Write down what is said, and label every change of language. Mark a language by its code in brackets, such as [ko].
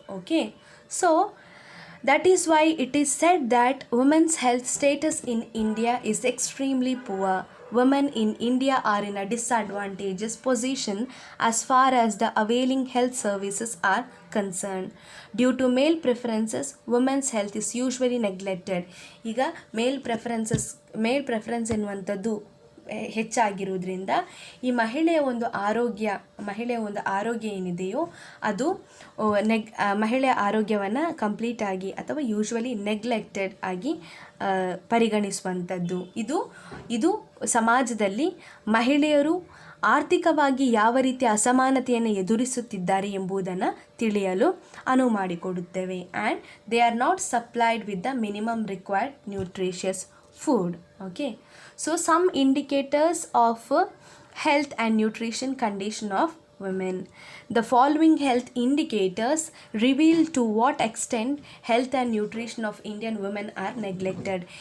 [en] Okay, so that is why it is said that women's health status in India is extremely poor. Women in India are in a disadvantageous position as far as the availing health services are concerned. Due to male preferences, women's health is usually neglected. [kn] ಈಗ ಮೇಲ್ preference ಎನ್ನುವಂಥದ್ದು ಹೆಚ್ಚಾಗಿರುವುದರಿಂದ ಈ ಮಹಿಳೆಯ ಒಂದು ಆರೋಗ್ಯ ಏನಿದೆಯೋ ಅದು ಮಹಿಳೆಯ ಆರೋಗ್ಯವನ್ನು ಕಂಪ್ಲೀಟಾಗಿ ಅಥವಾ [en] usually neglected [kn] ಆಗಿ ಪರಿಗಣಿಸುವಂಥದ್ದು. ಇದು ಸಮಾಜದಲ್ಲಿ ಮಹಿಳೆಯರು ಆರ್ಥಿಕವಾಗಿ ಯಾವ ರೀತಿಯ ಅಸಮಾನತೆಯನ್ನು ಎದುರಿಸುತ್ತಿದ್ದಾರೆ ಎಂಬುದನ್ನು ತಿಳಿಯಲು ಅನುವು ಮಾಡಿಕೊಡುತ್ತೇವೆ. [en] And they are not supplied with the minimum required nutritious food. Okay, so some indicators of health and nutrition condition of women. The following health indicators reveal to what extent health and nutrition of Indian women are neglected.